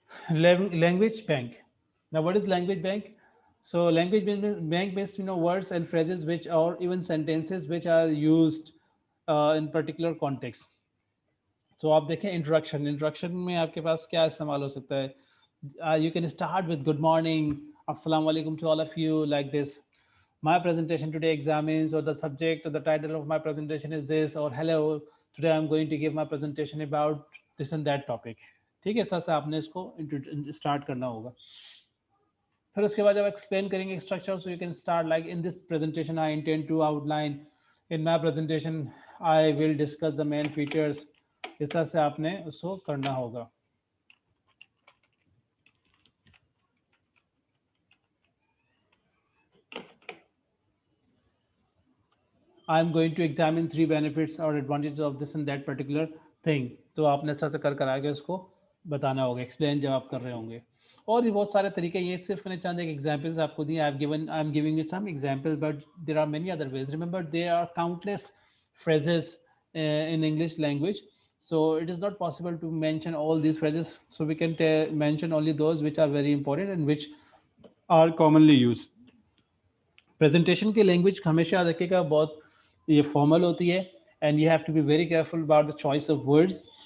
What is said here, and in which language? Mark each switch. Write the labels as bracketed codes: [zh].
[en] Language bank. Now, what is language bank? So, language bank means words and phrases which, or even sentences which are used in particular context. [hi] तो आप देखें introduction में आपके पास क्या इस्तेमाल हो सकता है. [en] You can start with good morning, assalamu alaikum to all of you, like this. My presentation today examines, or the subject or the title of my presentation is this, or hello, today I'm going to give my presentation about this and that topic. [hi] ठीक है, इस से आपने इसको start करना होगा. फिर उसके बाद जब एक्सप्लेन करेंगे structure, [en] So you can start like, in this presentation I intend to outline, in my presentation I will discuss the main features. [hi] इस तरह से आपने उसको करना होगा. [en] I am going to examine 3 benefits और advantages of this and that particular thing. [hi] तो आपने ऐसा कर आगे उसको बताना होगा, एक्सप्लेन जब आप कर रहे होंगे. और भी बहुत सारे तरीके, ये सिर्फ मैंने चंद एक एग्जांपल्स आपको दिए. [en] I am giving you some example, but there are many other ways. Remember, there are countless phrases in English language, so it is not possible to mention all these phrases. So we can mention only those which are very important and which are commonly used. [hi] Presentation की language हमेशा याद रखिएगा बहुत ये formal होती है, [en] and you have to be very careful about the choice of words.